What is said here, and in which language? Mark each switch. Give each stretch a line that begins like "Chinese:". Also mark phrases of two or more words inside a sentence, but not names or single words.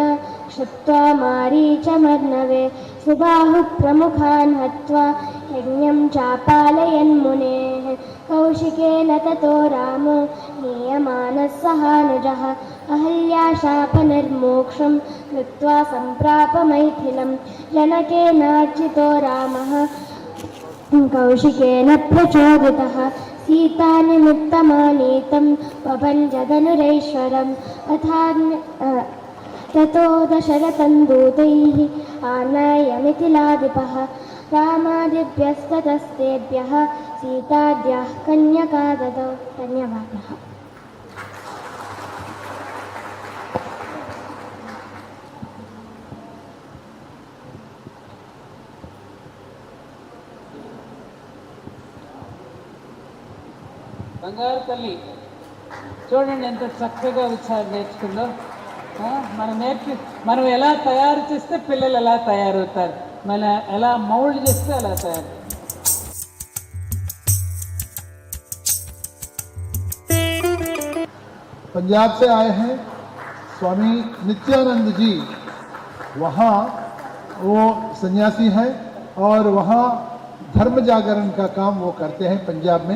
Sanskrit: क्षिप्त्वा मारीचमर्णवे सुबाहुप्रमुखान् हत्वा यज्ञं चापालयन्मुनेः कौशिकेन ततो रामो नीयमानः सहानुजः अहल्याशापनिर्मोक्षं कृत्वा सम्प्राप मैथिलं जनकेनार्चितो रामः कौशिकेन प्रचोदितः सीतानिमित्तमानीतं पभञ्जधनुरैश्वरम् ततो दशरथं दूतैः आनाय मिथिलाधिपः रामादिभ्यस्ततस्तेभ्यः सीताद्याः कन्यका ददौ। धन्यवादः।
Telugu: బంగారు తల్లి చూడండి ఎంత చక్కగా ఉత్సాహం నేర్చుకుందో. మనం ఎలా తయారు చేస్తే పిల్లలు ఎలా తయారవుతారు, మనం ఎలా మౌల్డ్ చేస్తే అలా తయారు.
Hindi: पंजाब से आए हैं स्वामी नित्यानंद जी, वहाँ वो सन्यासी हैं और वहाँ धर्म जागरण का काम वो करते हैं पंजाब में।